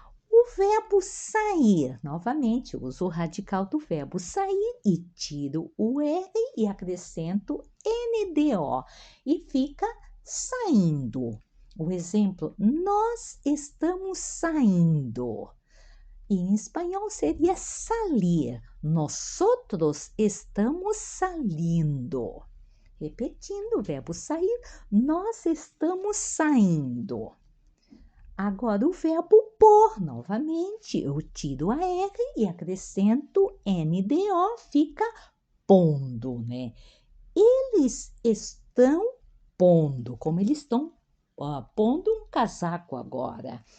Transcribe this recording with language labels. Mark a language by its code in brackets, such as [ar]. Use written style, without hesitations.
[pt] O verbo sair, novamente, uso o radical do verbo sair e tiro o R e acrescento NDO e fica saindo. O exemplo, nós estamos saindo. E em espanhol seria salir. [es] Nosotros estamos salindo. [pt] Repetindo o verbo sair, nós estamos saindo. Agora o verbo pôr, novamente, eu tiro a R e acrescento NDO, fica pondo, né? Eles estão pondo, como eles estão pondo um casaco agora.